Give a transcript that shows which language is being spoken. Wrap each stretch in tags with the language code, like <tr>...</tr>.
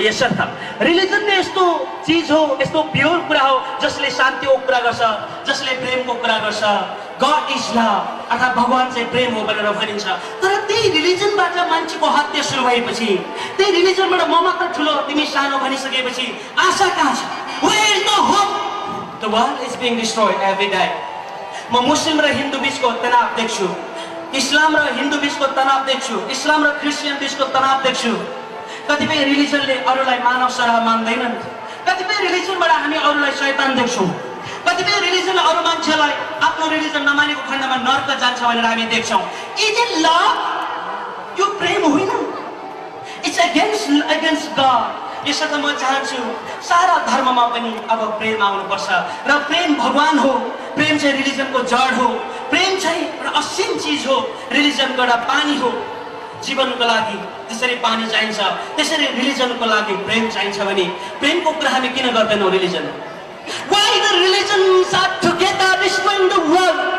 <ne>यसर्थ रिलिजन नै यस्तो चिज हो, यस्तो प्योर कुरा हो जसले शान्तिको कुरा गर्छ, जसले प्रेमको कुरा गर्छ।</ne> <en>God is love,</en> <ne>अर्थात् भगवान चाहिँ प्रेम हो भनेर भनिन्छ। तर त्यही रिलिजनबाट मान्छेको हत्या सुरु भएपछि, त्यही रिलिजनबाट म मात्र ठुलो तिमी सानो भनिसकेपछि आशा कहाँ छ?</ne> <en>Where is the hope? The world is being destroyed every day.</en> <ne>म मुस्लिम र हिन्दू बीचको तनाव देख्छु, इस्लाम र हिन्दू बीचको तनाव देख्छु, इस्लाम र क्रिस्चियन बीचको तनाव देख्छु। कतिपय रिलिजनले अरूलाई मानव सरह मान्दैनन्, कतिपय रिलिजनबाट हामी अरूलाई शैतान देख्छौँ, कतिपय रिलिजनले अरू मान्छेलाई आफ्नो रिलिजन नमानेको खण्डमा नर्क जान्छ भनेर हामी देख्छौँ।</ne> <en>Is it love?</en> <ne>यो प्रेम होइन,</ne> <en>It's against God.</en> <ne>यसर्थ म चाहन्छु सारा धर्ममा पनि अब प्रेम आउनुपर्छ र प्रेम भगवान हो। प्रेम चाहिँ रिलिजनको जड हो, प्रेम चाहिँ एउटा असीम चिज हो। रिलिजनको एउटा पानी हो जीवनको लागि, जसरी पानी चाहिन्छ त्यसरी रिलिजनको लागि प्रेम चाहिन्छ भने प्रेमको कुरा हामी किन गर्दैनौँ?</ne> <en>Religion Why the religions are together destroying the world?</en>